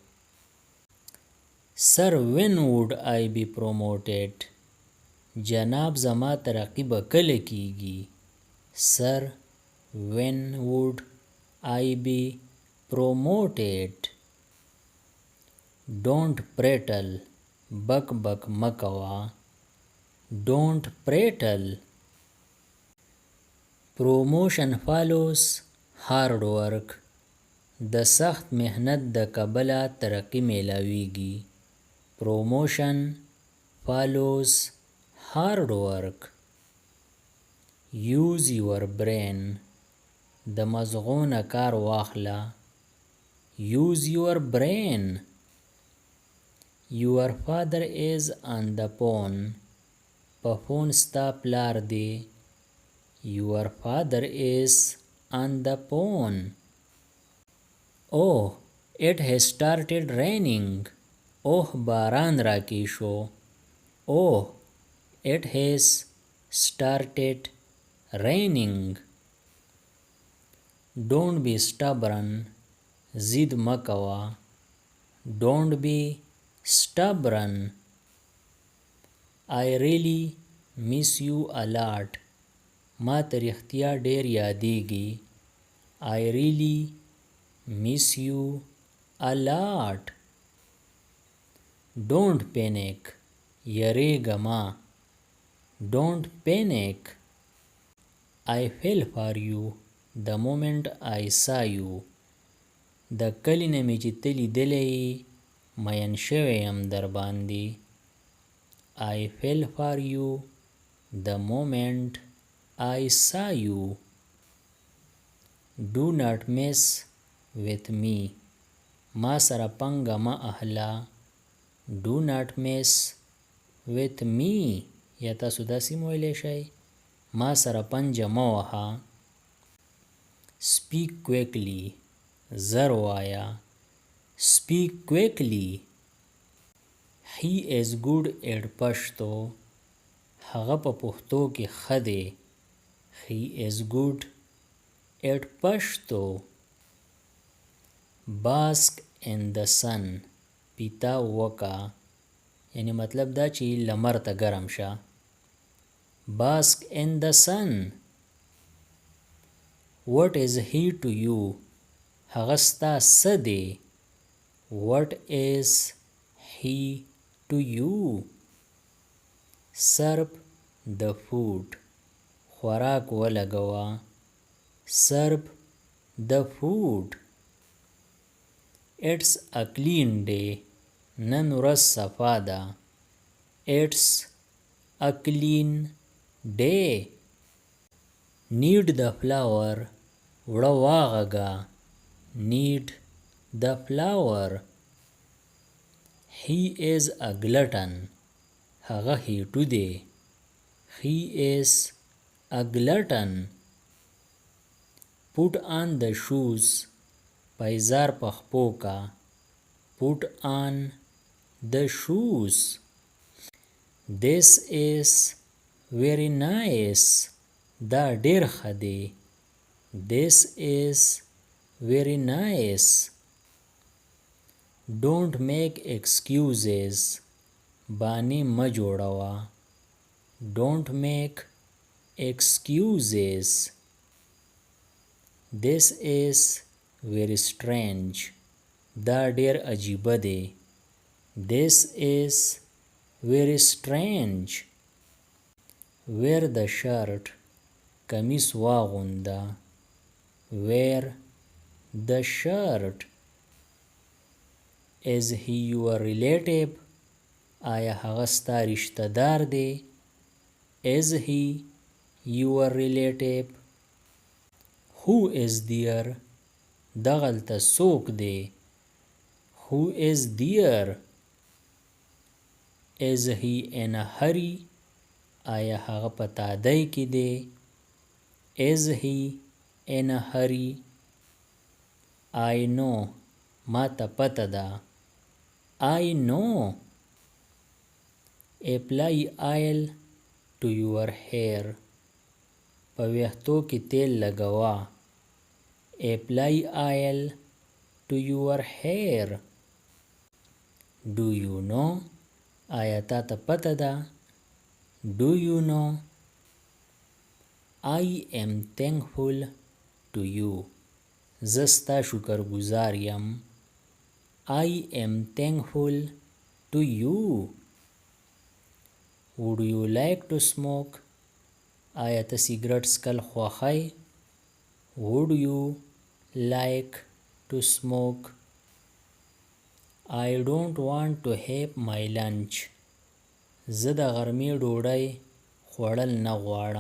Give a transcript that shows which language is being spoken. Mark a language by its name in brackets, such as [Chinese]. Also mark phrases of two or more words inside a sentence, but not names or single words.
[English] Sir, when would I be promoted? [Pashto] جناب زما ترقی به کله کیږي؟ [English] Sir, when would I be promoted? Don't prattle. بک بک مه کوه. Don't prattle. Promotion follows hard work. [Pashto] د سخت مهنت د کبله ترقی میلاویږي. [English] promotion follows hard work. use your brain [Pashto] د مزغو نه کار واخله. [English] use your brain. your father is on the phone. [Pashto] په فون ستا پلار دی. [English] your father is on the phone. oh it has started raining. [Pashto] oh باران راکی شو. [English] oh it has started raining. don't be stubborn. [Pashto] ضد مکوا. [English] don't be stubborn. I really miss you a lot. [Pashto] ما ته رښتیا ډیر یادیږي. [English] I really miss you a lot. don't panic. [Pashto] یریږه ما. [English] don't panic. I fell for you the moment I saw you. [Pashto] د کلي نه مې چې ته لیدلی مین شوی یم در باندې. [English] I fell for you the moment I saw you. do not mess with me. [Pashto] ما سره پنګه ما اهلا. [English] do not mess with me. [Pashto] یا تاسو داسې مویلی شئ ما سره پنجه مه وهه. [English] speak quickly. [Pashto] زر وایه. [English] speak quickly. he is good at پښتو. [Pashto] هغه په پښتو کې ښه دی. [English] he is good at پښتو. bask in the sun. [Pashto] پیتا وکا. یعنی مطلب دا چې لمر ته ګرم شه. [English] bask in the sun. what is he to you. [Pashto] هغه ستا څه دی. [English] what is he to you. serve the food. [Pashto] خوراک ولګوه. [English] serve the food. it's a clean day. [Pashto] نن ورځ صفا ده. [English] it's a clean day. knead the flour. [Pashto] وړه واغږه. [English] knead the flour. he is a glutton. [Pashto] هغه هیټو دی. [English] he is a glutton. put on the shoes. [Pashto] پایزار په خپو کا. [English] put on the shoes. this is very nice. [Pashto] دا ډیر ښه دی. [English] this is very nice. don't make excuses. [Pashto] بانی مه جوړوه. [English] don't make excuses. this is very strange. [Pashto] دا ډیر عجیبه دی. [English] this is very strange. wear the shirt. [Pashto] کمیس واغونده. [English] wear the shirt. is he your relative. [Pashto] آیا هغه ستا رشته دار دی. [English] is he your relative. who is there. [Pashto] دغلته څوک دی. [English] who is there. is he in a hurry. [Pashto] آیا هغه په تادی کې دی. [English] is he in a hurry. I know. [Pashto] ما ته پته ده. [English] I know. apply oil to your hair. [Pashto] په ویښتو کې تیل لګوه. [English] apply oil to your hair. do you know. [Pashto] آیا تا ته پته ده. [English] do you know. I am thankful to you. [Pashto] زه ستا شکرګزار یم. [English] I am thankful to you. would you like to smoke. [Pashto] آیا ته سیګرټ څکل خوښی. [English] would you like to smoke. I don't want to have my lunch. [Pashto] زه د غرمې ډوډۍ خوړل نه غواړم.